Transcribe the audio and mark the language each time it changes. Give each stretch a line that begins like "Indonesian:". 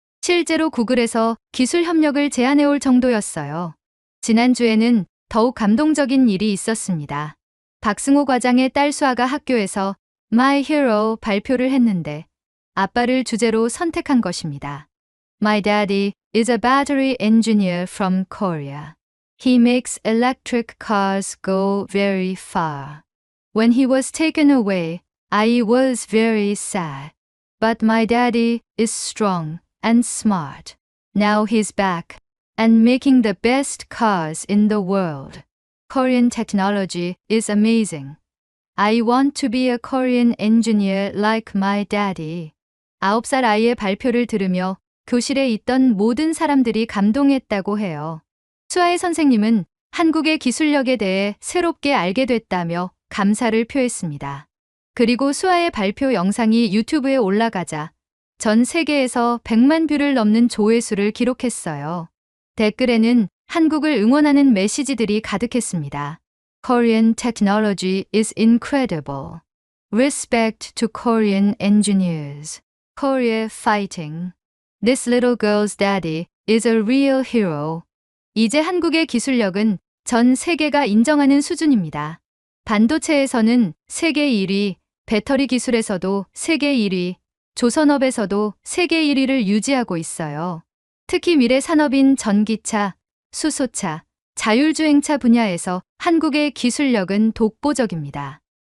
Korean: 실제로 구글에서 기술 협력을 제안해올 정도였어요. 지난주에는 더욱 감동적인 일이 있었습니다. 박승호 과장의 딸 수아가 학교에서 My Hero 발표를 했는데 아빠를 주제로 선택한 것입니다.
English: My daddy is a battery engineer from Korea. He makes electric cars go very far. When he was taken away, I was very sad. But my daddy is strong and smart. Now he's back and making the best cars in the world. Korean technology is amazing. I want to be a Korean engineer like my daddy.
Korean: 9살 아이의 발표를 들으며 교실에 있던 모든 사람들이 감동했다고 해요. 수아의 선생님은 한국의 기술력에 대해 새롭게 알게 됐다며 감사를 표했습니다. 그리고 수아의 발표 영상이 유튜브에 올라가자 전 세계에서 100만 뷰를 넘는 조회수를 기록했어요. 댓글에는 한국을 응원하는 메시지들이 가득했습니다.
English: Korean technology is incredible. Respect to Korean engineers. Korea fighting. This little girl's daddy is a real hero.
Korean: 이제 한국의 기술력은 전 세계가 인정하는 수준입니다. 반도체에서는 세계 1위, 배터리 기술에서도 세계 1위, 조선업에서도 세계 1위를 유지하고 있어요. 특히 미래 산업인 전기차, 수소차, 자율주행차 분야에서 한국의 기술력은 독보적입니다.